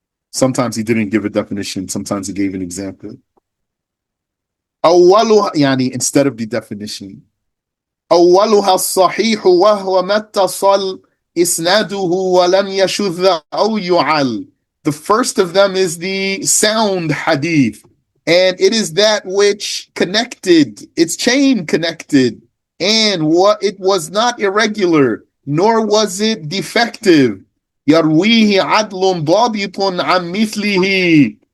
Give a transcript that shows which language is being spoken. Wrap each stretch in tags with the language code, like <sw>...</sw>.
<en>Sometimes he didn't give a definition, sometimes he gave an example. أولها instead of the definition.</en> <ar>أولها الصحيح وهو ما اتصل إسناده ولم يشذ أو يعل.</ar> <en>The first of them is the sound hadith, and it is that which connected, its chain connected, and what it was not irregular, nor was it defective.</en> <ar>يرويه عدل ضابط عن مثله.</ar>